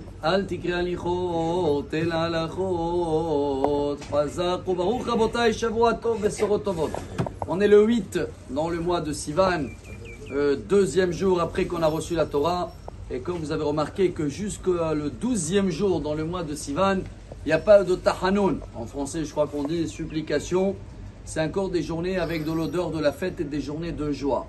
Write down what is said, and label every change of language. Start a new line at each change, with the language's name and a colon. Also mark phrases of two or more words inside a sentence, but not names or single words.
Hebrew: אל תקרא הליכות, אלא הלכות. חזק וברוך רבותיי, שבוע טוב, בשורות טובות.
French: On est le 8 dans le mois de Sivan, deuxième jour après qu'on a reçu la Torah. Et comme vous avez remarqué que jusqu'au 12e jour dans le mois de Sivan, il n'y a pas de tahanoun. En français, je crois qu'on dit supplication. C'est encore des journées avec de l'odeur de la fête et des journées de joie.